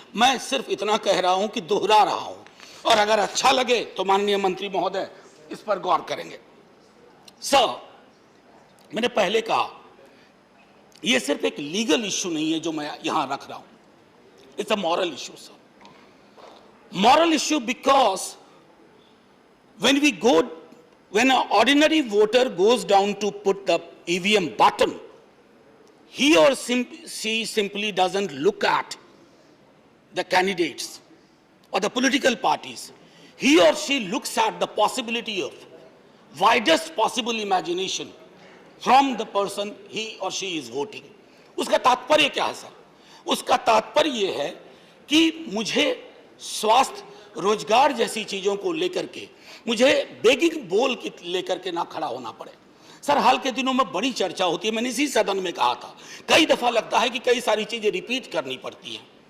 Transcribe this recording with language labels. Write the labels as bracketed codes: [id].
[hi] मैं सिर्फ इतना कह रहा हूं कि दोहरा रहा हूं, और अगर अच्छा लगे तो माननीय मंत्री महोदय इस पर गौर करेंगे। सर, मैंने पहले कहा यह सिर्फ एक लीगल इश्यू नहीं है जो मैं यहां रख रहा हूं, [en] It's a moral issue sir. Moral issue because when an ordinary voter goes down to put the EVM button, he or she simply doesn't look at the candidates or the political parties. He or she looks at the possibility of widest possible imagination from the person he or she is voting. [hi] उसका तात्पर्य क्या है sir? उसका तात्पर्य ये है कि मुझे स्वास्थ्य, रोजगार जैसी चीजों को लेकर के मुझे [en] begging bowl [hi] की लेकर के ना खड़ा होना पड़े। सर, हाल के दिनों में बड़ी चर्चा होती है, मैंने इसी सदन में कहा था, कई दफा लगता है कि कई सारी चीजें रिपीट करनी पड़ती हैं।